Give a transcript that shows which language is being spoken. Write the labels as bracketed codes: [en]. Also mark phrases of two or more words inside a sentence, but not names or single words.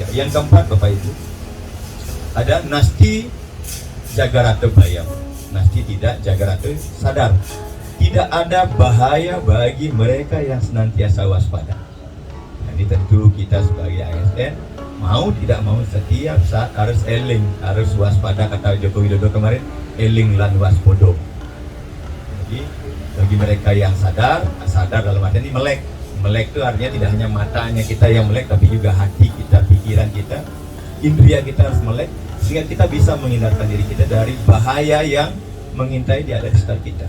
[id] Yang keempat, Bapak Ibu, ada [sa] नास्ति जागरतो भयम्. [id] Nasti tidak, Jagarata sadar. Tidak ada bahaya bagi mereka yang senantiasa waspada. Nah, ini tentu kita sebagai ASN mau tidak mau setiap saat harus eling, harus waspada, kata Joko Widodo kemarin, [jv] eling lan waspodo. [id] Jadi bagi mereka yang sadar dalam arti ini melek. Melek itu artinya tidak hanya matanya kita yang melek, tapi juga hati kita, pikiran kita, indria kita harus melek, sehingga kita bisa menghindarkan diri kita dari bahaya yang mengintai di sekitar kita.